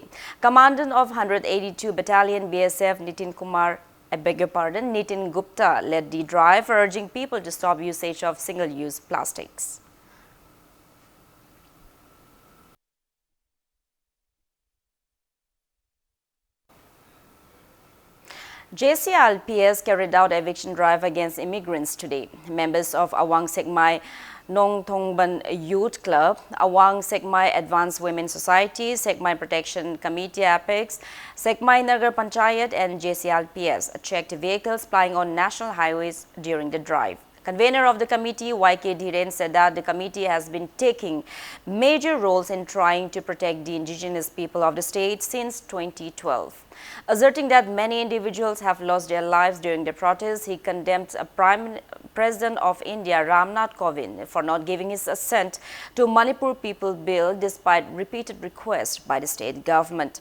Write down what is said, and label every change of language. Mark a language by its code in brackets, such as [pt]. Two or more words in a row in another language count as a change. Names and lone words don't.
[en] Commandant of 182 Battalion BSF Nitin Gupta led the drive, urging people to stop usage of single-use plastics. JCLPS carried out eviction drive against immigrants today. Members of Awang Sekmai Nong Thongban Youth Club, Awang Sekmai Advanced Women Society, Sekmai Protection Committee Apex, Sekmai Nagar Panchayat and JCLPS checked vehicles plying on national highways during the drive. Convener of the committee, YK Dhiren, said that the committee has been taking major roles in trying to protect the indigenous people of the state since 2012. Asserting that many individuals have lost their lives during the protests, he condemned President of India, Ramnath Kovind, for not giving his assent to Manipur People Bill despite repeated requests by the state government.